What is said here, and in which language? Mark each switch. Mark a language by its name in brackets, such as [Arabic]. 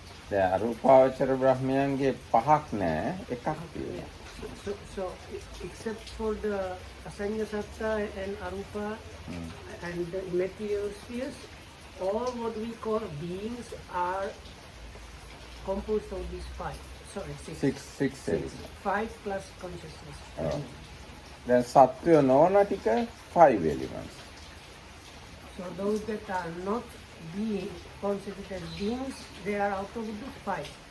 [Sinhala] දැන් අරූපාවචර බ්‍රහ්මයන්ගේ පහක් නෑ එකක් තියෙනවා. [English] So except for the Asanya Satta and Arupa and the material spheres, all what we call beings are composed of these five. Sorry, six. six Six. elements. Five plus consciousness. Oh. [Sinhala] දැන් සත්වය නොවන ටික 5 elements. [English] So those that are not being considered as beings, they are out of the five.